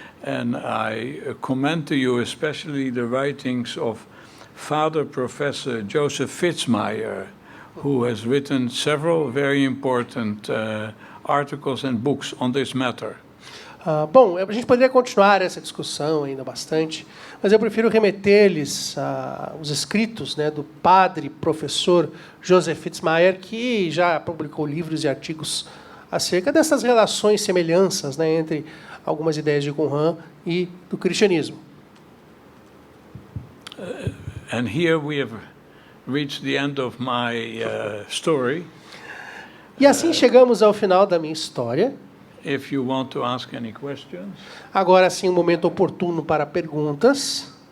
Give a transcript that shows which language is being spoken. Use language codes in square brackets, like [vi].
[en] And I commend to you especially the writings of Father Professor Joseph Fitzmyer, who has written several very important articles and books on this matter. [pt] Bom, a gente poderia continuar essa discussão ainda bastante, mas eu prefiro remeter-lhes aos escritos, né, do padre professor Joseph Fitzmyer, que já publicou livros e artigos acerca dessas relações, semelhanças, né, entre algumas ideias de Qumran e do cristianismo. [en] And here we have reached the end of my story. [pt] E assim chegamos ao final da minha história. [en] If you want to ask any questions. [pt] Agora sim, um momento oportuno para perguntas.